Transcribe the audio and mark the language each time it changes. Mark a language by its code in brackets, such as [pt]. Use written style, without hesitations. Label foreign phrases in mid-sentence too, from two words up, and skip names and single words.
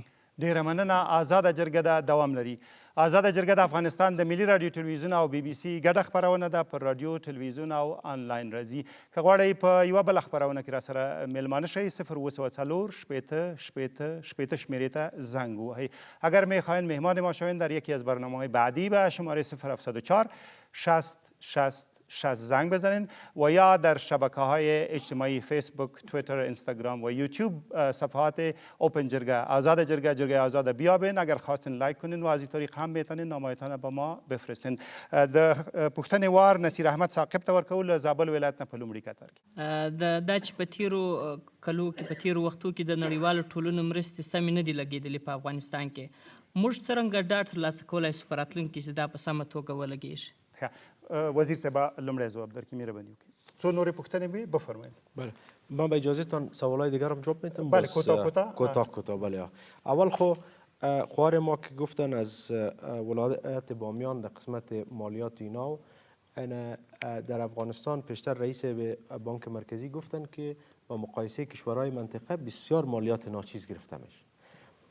[ps] ډیره مننه. آزاده جرګه ده دوام لري. آزاده جرګه د افغانستان د ملي رادیو تلویزیون او بي بي سي ګډه خپرونه ده، پر رادیو تلویزیون او آنلاین راځي. که غواړئ په یوه بله خپرونه کې راسره میلمانه شئ، 0 شپېته شپېته شپېته شمېرې ته زنگ ووهئ. [fa] اگر میخواهید مهمان ما شوین در یکی از برنامه‌های بعدی به شماره 074 60 60 60 زنگ بزنین و یا در شبکه‌های اجتماعی فیسبوک، توییتر، اینستاگرام و یوتیوب صفحات اوپن جرگه، آزاد جرگه، جرگه آزاد بیابین. اگر خواستین لایک کنین و از این طریق هم میتونین نامایتان به ما بفرستین. [ps] د پښتنې وار نصیر احمد ثاقب ته ورکول زابل ولایت نه په لومړي قطار کې. دا چې په تیرو کلو کې په تیرو وختو کې د نړیوالو ټولنو مرستې سمې نه دي لګېدلې په افغانستان کې، موږ څرنګه ډاډ ترلاسه کولی شو په راتلونکي کې چې دا په سمه توګه ولګېږي؟ وزیر صاحب لومړی ځواب درکړي، مهرباني وکړئ. څو نورې پوښتنې به بفرمایید. [fa] بله، من به اجازهتان سوالای دیگر هم جواب میتونم؟ بله، کوتاه. بله. اول خو خوار ما که گفتن از ولایت بامیان در قسمت مالیات اینا، در افغانستان پیشتر رئیس بانک مرکزی گفتن که با مقایسه کشورهای منطقه بسیار مالیات ناچیز گرفته میشه.